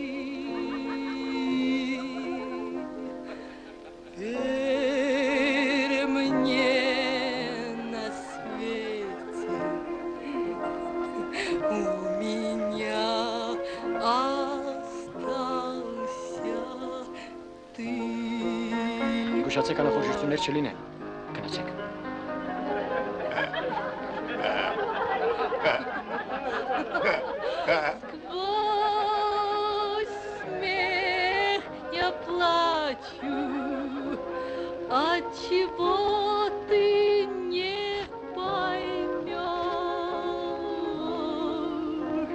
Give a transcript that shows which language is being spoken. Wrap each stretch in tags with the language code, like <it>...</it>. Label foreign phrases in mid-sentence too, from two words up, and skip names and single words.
<ru>Верь мне на свете, у меня остался ты.</ru> <hy>Գուշացեք անախորժություններ չլինեն։ Գնացեք։</hy> <ru>Сквозь смех я плачу, отчего ты не поймешь.</ru>